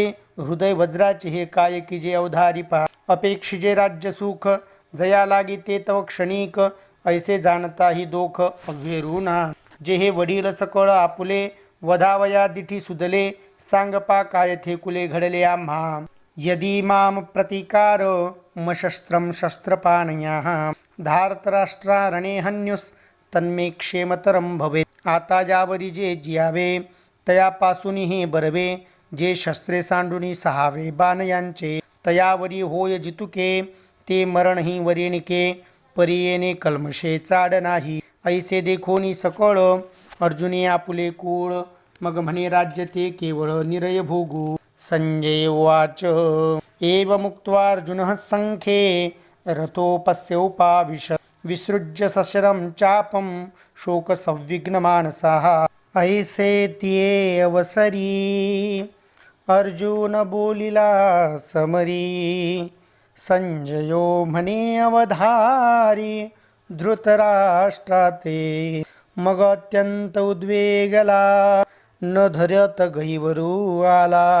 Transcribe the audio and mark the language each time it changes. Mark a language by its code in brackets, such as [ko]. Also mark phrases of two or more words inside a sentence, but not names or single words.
[mr] हृदय वज्राचे हे काय किजे अवधारी पहा. अपेक्षिजे राज्य सुख जया लागी ते तव क्षणिक. ऐसे जाणता ही दोख अघेरुना. जे हे वडील सकळ आपुले वधावया दिठी सुदले. सांगपा काय थे कुले घडले आम्हा. [sa] यदि माम प्रतिकार मशस्त्रम शस्त्रपाणयाः. धार्तराष्ट्रारणे हन्युस तन्मे क्षेमतरं भवेत्. [mr] आता यावरी जे जियावे तयापासून हे बरवे. जे शस्त्रे सांडुनी सहावे बाण यांचे तयावरी होय जितुके. ते मरणही वरिणिके परियेने कल्मशे चाड नाही. ऐसे देखोनी सकळ अर्जुने आपुले कुळ. मग म्हणे राज्य ते केवळ निरय भोगू. [sa] संजय उवाच एवमुक्त्वा अर्जुनः संख्ये रथोपस्योपाविशत्. विसृज्य सशरं चापं शोकसंविघ्नमानसाः. [mr] ऐसे तिये अवसरी अर्जुन बोलिला समरी. संजयो म्हणे अवधारी धृतराष्ट्राते. मग अत्यंत उद्वेगला न धरत गैवरू आला.